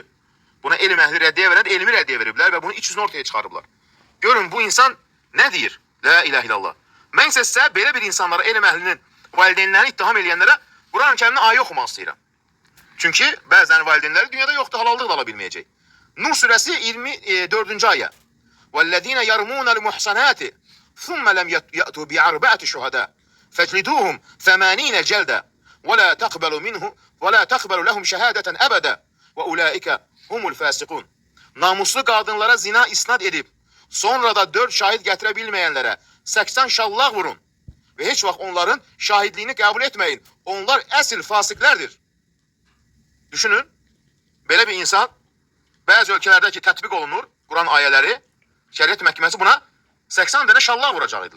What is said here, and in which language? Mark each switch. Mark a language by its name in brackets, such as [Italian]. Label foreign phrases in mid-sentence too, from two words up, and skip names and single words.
[Azerbaijani] Buna elm əhli rəddiyə verən elmi rəddiyə veriblər və bunun iç yüzünü ortaya çıxarıblar. Görün bu insan nə deyir? [Arabic] لا إله إلا الله. [Azerbaijani] Mən sizə belə bir insanlara, elm əhlinin valideynlərini ittiham eləyənlərə Quran-ı Kərimin ayə oxumaq istəyirəm. Çünki bəzən valideynləri dünyada yoxdur, halallıq da ala bilməyəcək. Nur surəsi 24-cü ayə. [Arabic] وَالَّذ۪ينَ يَرْمُونَ الْمُحْسَنَاتِ ثُمَّ لَمْ يَأْتُوا بِعَرْبَعَةِ شُهَدَاءَ فَاجْلِدُوهُمْ 80 جَلْدًا وَلَا تَقْبَلُوا لَهُمْ شَهَادَةً أَبَدًا وَأُولَٰئِكَ هُمُ الْفَاسِقُونَ. [Azerbaijani] Namuslu qadınlara zina isnad edib, sonra da 4 şahid gətirə bilməyənlərə 80 şallaq vurun və heç vaxt onların şahidliyini qəbul etməyin. Onlar əsl fasiklərdir. Düşünün, belə bir insan bəzi ölkələrdə ki tətbiq olunur Quran ayələri, şəriət məhkəməsi buna 80 dənə şallaq vuracaqdılar.